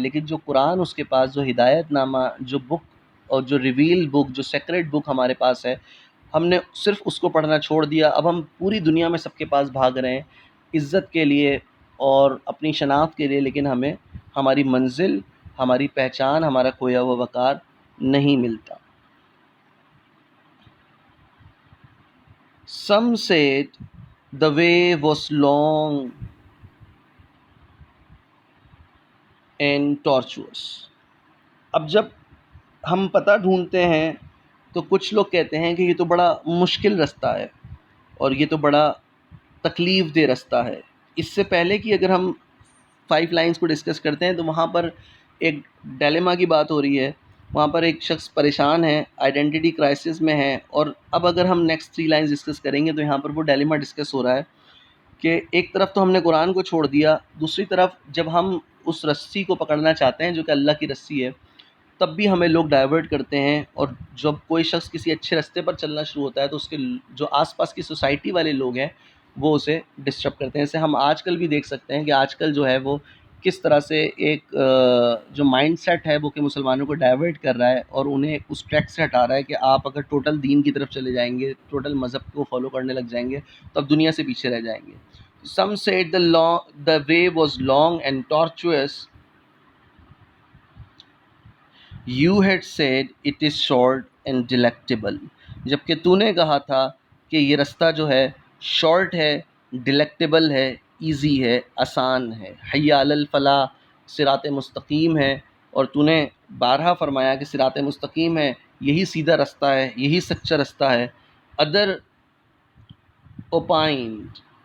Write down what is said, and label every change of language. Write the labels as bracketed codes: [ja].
[ur] لیکن جو قرآن اس کے پاس، جو ہدایت نامہ، جو بک اور جو ریویل بک، جو سیکریٹ بک ہمارے پاس ہے، ہم نے صرف اس کو پڑھنا چھوڑ دیا. اب ہم پوری دنیا میں سب کے پاس بھاگ رہے ہیں عزت کے لیے اور اپنی شناخت کے لیے، لیکن ہمیں ہماری منزل، ہماری پہچان، ہمارا کھویا ہوا وقار نہیں ملتا. [en] Some said the way was long and tortuous. [ur] اب جب ہم پتہ ڈھونڈتے ہیں تو کچھ لوگ کہتے ہیں کہ یہ تو بڑا مشکل رستہ ہے اور یہ تو بڑا تکلیف دہ رستہ ہے. اس سے پہلے کہ اگر ہم 5 لائنز کو ڈسکس کرتے ہیں تو وہاں پر ایک ڈیلیما کی بات ہو رہی ہے. وہاں پر ایک شخص پریشان ہے، آئیڈینٹی کرائسس میں ہے. اور اب اگر ہم نیکسٹ 3 لائنز ڈسکس کریں گے تو یہاں پر وہ ڈیلیما ڈسکس ہو رہا ہے کہ ایک طرف تو ہم نے قرآن کو چھوڑ دیا، دوسری طرف جب ہم اس رسی کو پکڑنا چاہتے ہیں جو کہ اللہ کی رسی ہے، تب بھی ہمیں لوگ ڈائیورٹ کرتے ہیں. اور جب کوئی شخص کسی اچھے رستے پر چلنا شروع ہوتا ہے تو اس کے جو آس پاس کی سوسائٹی والے لوگ ہیں وہ اسے ڈسٹرب کرتے ہیں. اسے ہم آج کل بھی دیکھ سکتے ہیں کہ آج کل جو ہے وہ کس طرح سے ایک جو مائنڈ سیٹ ہے وہ کہ مسلمانوں کو ڈائیورٹ کر رہا ہے اور انہیں اس ٹریک سے ہٹا رہا ہے کہ آپ اگر ٹوٹل دین کی طرف چلے جائیں گے، ٹوٹل مذہب کو فالو کرنے لگ جائیں گے تو اب دنیا سے پیچھے رہ جائیں گے. [en] Some said the way was long and tortuous. You had said it is short and delectable. [ur] جبکہ تو نے کہا تھا کہ یہ رستہ جو ہے شارٹ ہے، ڈیلیکٹیبل ہے، ایزی ہے، آسان ہے. حی علی الفلاح، صراط مستقیم ہے. اور تو نے بارہا فرمایا کہ صراط مستقیم ہے، یہی سیدھا رستہ ہے، یہی سچا رستہ ہے. Other opined